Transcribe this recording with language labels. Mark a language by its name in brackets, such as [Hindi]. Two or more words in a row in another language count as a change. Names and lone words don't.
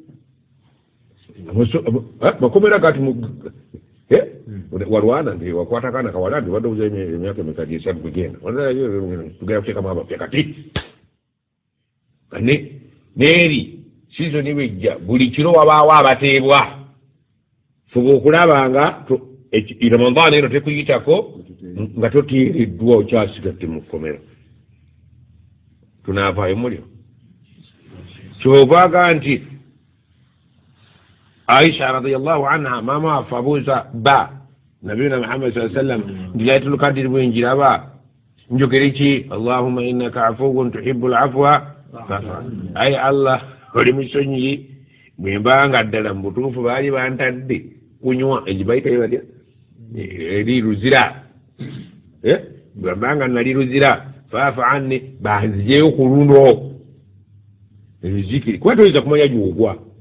[Ganda] makomera gati walwana nti wakwata kaana kawala nti wadde obuza emyaka emekadi esatu kugenda tugenda kuteekamu abapya kati neeri season wejja buli kiro wabaawo abateebwa fuba okulaba nga Ramadan eno tekuyitako nga toteereddwa okyasigadde mu kkomera tunaavaayo mulyo kyovaaga nti Aisha [Arabic] رضي الله عنها [Ganda] mama wafe abuuza ba nabiyuna Muhammad [Arabic] صلى الله عليه وسلم [Ganda] ndi Laylatul Qadr bwenjiraba njogere ki [Arabic] اللهم إنك عفو تحب العفو [Ganda] ay Allah oli musonyi bwe mbanga ddala mu butuufu baali bantadde kunywa egibayita yebatya eri luzira bwe mbanga nali luzira faafa anni banzijeyo ku luno ebizikiri kuba toyinza kumanya gyogwa